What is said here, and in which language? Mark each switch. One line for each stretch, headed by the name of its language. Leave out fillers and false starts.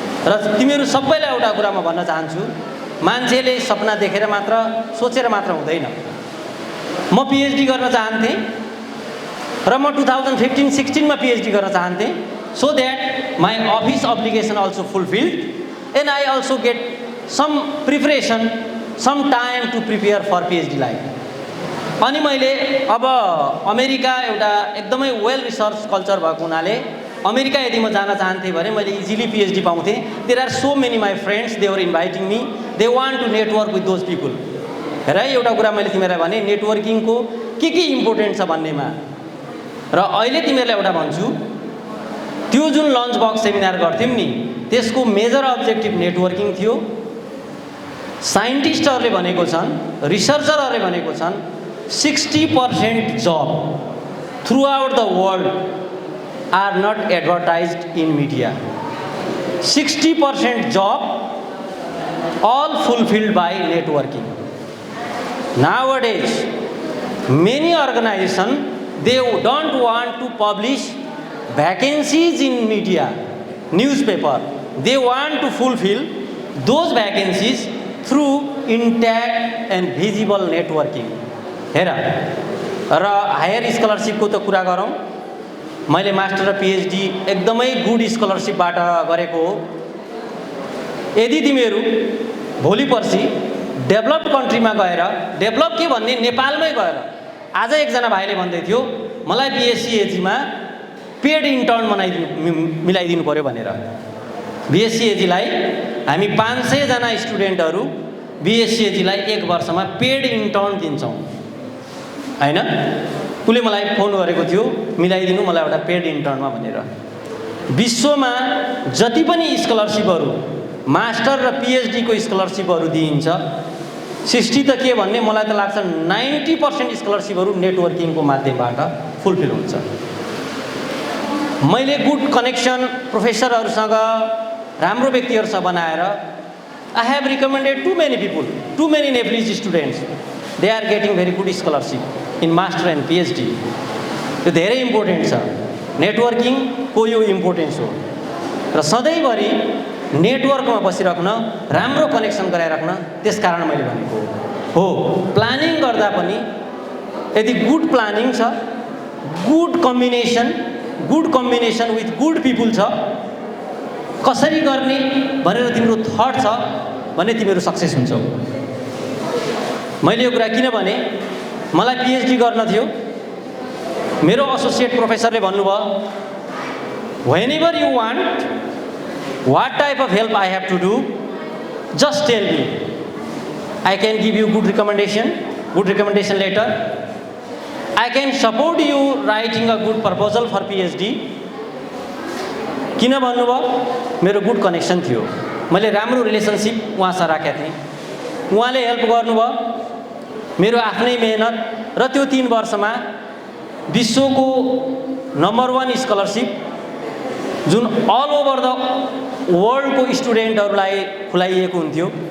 Nepali: र तिमीहरू सबैलाई एउटा कुरा म भन्न चाहन्छु, मान्छेले सपना देखेर मात्र, सोचेर मात्र हुँदैन। म पिएचडी गर्न चाहन्थेँ
English: र म 2015-16मा पिएचडी गर्न चाहन्थेँ, so that my office obligation also fulfilled and I also get some preparation, some time to prepare for PhD life.
Nepali: अनि मैले अब अमेरिका एउटा एकदमै वेल रिसर्च कल्चर भएको हुनाले अमेरिका यदि म जान चाहन्थेँ भने मैले इजिली पिएचडी पाउँथेँ।
English: There are so many my friends, they were inviting me, they want to network with those people.
Nepali: हेर एउटा कुरा मैले तिमीहरूलाई भने, नेटवर्किङको के इम्पोर्टेन्ट छ भन्नेमा। र अहिले तिमीहरूलाई एउटा भन्छु, त्यो जुन लन्च बक्स सेमिनार गर्थ्यौँ नि, त्यसको मेजर अब्जेक्टिभ नेटवर्किङ थियो। साइन्टिस्टहरूले भनेको छन्, रिसर्चरहरूले भनेको छन्,
English: 60% job throughout the world are not advertised in media. 60% job all fulfilled by networking. Nowadays, many organizations, they don't want to publish vacancies in media, newspaper. They want to fulfill those vacancies through intact and visible networking.
Nepali: हेर, र higher स्कलरसिपको त कुरा गरौँ। मैले master र PhD एकदमै good स्कलरसिपबाट गरेको हो। यदि तिमीहरू भोलि पर्सि डेभलप्ड कन्ट्रीमा गएर, डेभलप के भन्ने नेपालमै गएर, आज एकजना भाइले भन्दै थियो मलाई बिएससी एजीमा पेड इन्टर्न मिलाइदिनु पर्यो भनेर। बिएससी एजीलाई हामी 500 जना स्टुडेन्टहरू बिएससी एजीलाई 1 वर्षमा पेड इन्टर्न दिन्छौँ हैन। उसले मलाई फोन गरेको थियो मिलाइदिनु मलाई एउटा पेड इन्टर्नमा भनेर। विश्वमा जति पनि स्कलरसिपहरू मास्टर र पिएचडी को स्कलरसिपहरू दिइन्छ 60 त के भन्ने मलाई त लाग्छ 90% स्कलरसिपहरू नेटवर्किङको माध्यमबाट फुलफिल हुन्छ। मैले गुड कनेक्सन प्रोफेसरहरूसँग राम्रो व्यक्तिहरूसँग बनाएर
English: I have recommended too many people, too many Nepalese students. They are getting very good scholarship in master and PhD.
Nepali: यो धेरै इम्पोर्टेन्ट छ। नेटवर्किङ को यो इम्पोर्टेन्स हो र सधैँभरि नेटवर्कमा बसिराख्न, राम्रो कनेक्सन गराइराख्न, त्यसकारण मैले भनेको हो। प्लानिङ गर्दा पनि यदि गुड प्लानिङ छ,
English: good combination with good people
Nepali: छ, कसरी गर्ने भनेर तिम्रो थट छ भने तिमीहरू सक्सेस हुन्छौ। मैले यो कुरा किन भने मलाई पिएचडी गर्न थियो, मेरो एसोसिएट प्रोफेसरले भन्नुभयो
English: whenever you want what type of help I have to do just tell me, I can give you good recommendation letter, I can support you writing a good proposal for PhD।
Nepali: किन भन्नुभयो मेरो good connection थियो, मैले राम्रो relationship उहाँसँग राखेको थिएँ, उहाँले हेल्प गर्नुभयो। मेरो आफ्नै मेहनत र त्यो 3 वर्षमा विश्वको नम्बर 1 स्कलरसिप जुन अल ओभर द वर्ल्डको स्टुडेन्टहरूलाई खुलाइएको हुन्थ्यो,